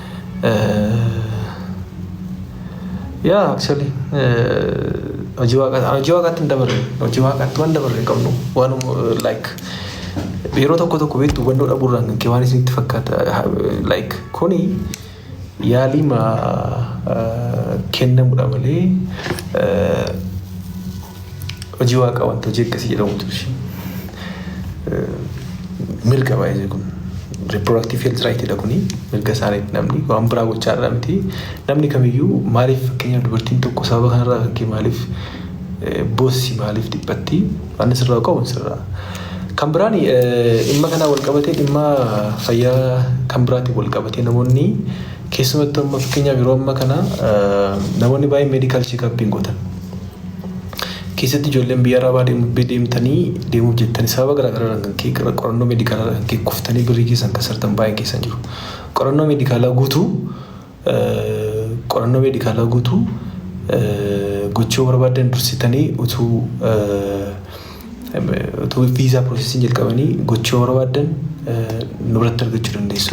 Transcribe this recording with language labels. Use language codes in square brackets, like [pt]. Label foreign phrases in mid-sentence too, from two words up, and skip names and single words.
[om] Actually hojii waaqaatti hin dabarre hojii waaqaatti waan dabarre hin qabnu waan like yeroo tokko beektu hubannoo dhabuurraan kan kee waan isinitti fakkaata like kuni yaalii kennamudha malee hojii waaqaa wanta hojii akkasii jedhamutu mirga baay'ee kun [en] reproductive health right [om] dha kuni mirga isaaniitti namni waan biraa gochaa irraa miti. Namni kamiyyuu maaliif fakkeenyaaf dubartiin tokko sababa kanarraa kan kee maaliif boossi maaliif dhiphatti waan sirraa qabu sirraa. Kan biraan dhimma kanaa wal qabatee dhimma fayyaa kan biraatiin wal qabatee namoonni keessumattuu amma fakkeenyaaf yeroo ammaa kana namoonni baay'ee [en] medical check-up [om] gootan keessatti ijoolleen biyya arabaa deemuuf jettanii sababa garaagaraa kan kee qorannoo meedikaalaa kan kee kuftanii birrii keessan kasartan baay'ee keessan jiru. Qorannoo meedikaalaa guutuu gochuu barbaadan dursitanii utuu viizaa piroosesiin jalqabanii gochuu barbaadan nu biratti argachuu dandeessu.